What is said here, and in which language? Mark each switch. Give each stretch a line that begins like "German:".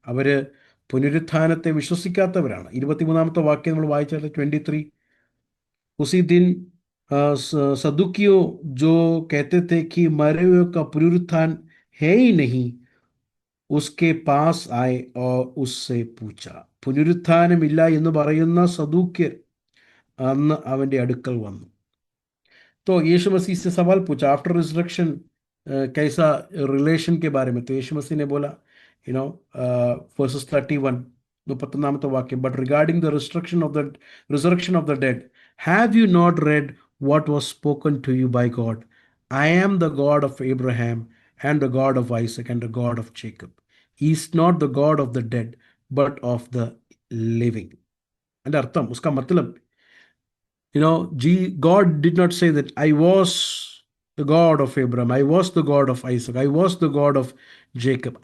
Malayalam: അവർ പുനരുത്ഥാനത്തെ വിശ്വസിക്കാത്തവരാണ്. 23-ാമത്തെ വാക്യം നമ്മൾ വായിച്ചാൽ
Hindi: 23, उसी दिन सदुकियों जो कहते थे कि मरे हुए का पुनरुत्थान है ही नहीं, उसके पास आए और उससे पूछा.
Malayalam: പുനരുത്ഥാനമില്ല എന്ന് പറയുന്ന സദൂക്യർ അന്ന് അവൻ്റെ അടുക്കൽ വന്നു.
Hindi: तो यीशु मसीह से सवाल पूछा आफ्टर रिजरेक्शन कैसा रिलेशन के बारे में. तो यीशु मसीह ने बोला, यू नो,
English: verses 31,
Malayalam: 31-ാമത്തെ വാക്യം,
English: but regarding the resurrection of the dead, have you not read what was spoken to you by God? I am the God of Abraham and the God of Isaac and the God of Jacob. He is not the God of the dead but of the living.
Malayalam: അതിൻ്റെ അർത്ഥം,
Hindi: ഉസ്കാ മത്ലബ്,
English: you know, God did not say that I was the God of Abraham, I was the God of Isaac, I was the God of Jacob.